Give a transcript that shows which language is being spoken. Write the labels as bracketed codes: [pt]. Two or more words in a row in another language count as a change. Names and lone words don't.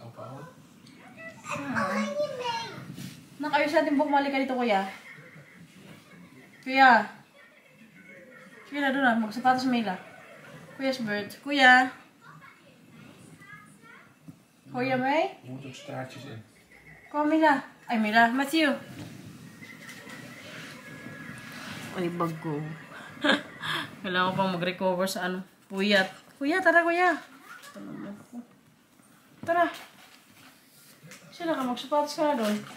[tl] Nak, ayos natin buhok, mali ka dito, kuya. Kuya. Kuya, doon na, magsapatos Mila. Kuya's bird. Kuya. Kuya, May? [nl] Je moet ook straatjes in. Kom, [tl] Mila. Ay, Mila. Matthew. Ay, bago. Kailangan ko pang mag-recover sa puyat. Kuya, tara, kuya. Tara. Sila ka, magsapatos ka na doon.